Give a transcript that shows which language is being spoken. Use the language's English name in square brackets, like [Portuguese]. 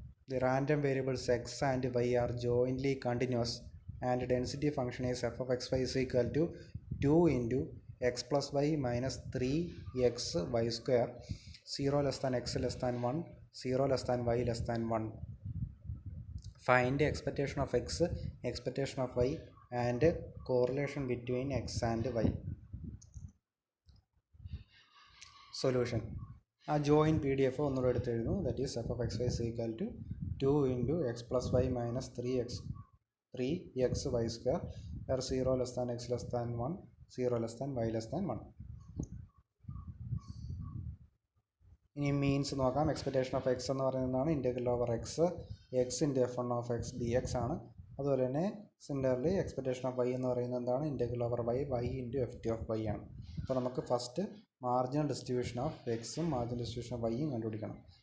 [English] The random variables x and y are jointly continuous and density function is f of xy is equal to 2 into x plus y minus 3xy square 0 less than x less than 1 0 less than y less than 1. Find expectation of x, expectation of y and correlation between x and y. Solution. [Malayalam] ആ join P D F ഒന്നുകൂടെ എടുത്തെഴുതുന്നു. [English] That is f of x y is equal to 2 into x plus y minus 3xy square where 0 less than x less than 1 0 less than y less than 1. [Malayalam] ഇനി means നോക്കാം. Expectation of X എന്ന് പറയുന്നതാണ് integral over X into F one of X D X ആണ്. അതുപോലെ തന്നെ similarly expectation of Y എന്ന് പറയുന്നത് എന്താണ്? Integral over Y into F T of Y ആണ്. അപ്പോൾ നമുക്ക് ഫസ്റ്റ് മാർജിനൽ ഡിസ്ട്രിബ്യൂഷൻ ഓഫ് എക്സും മാർജിനൽ ഡിസ്ട്രിബ്യൂഷൻ ഓഫ് വൈയും കണ്ടുപിടിക്കണം.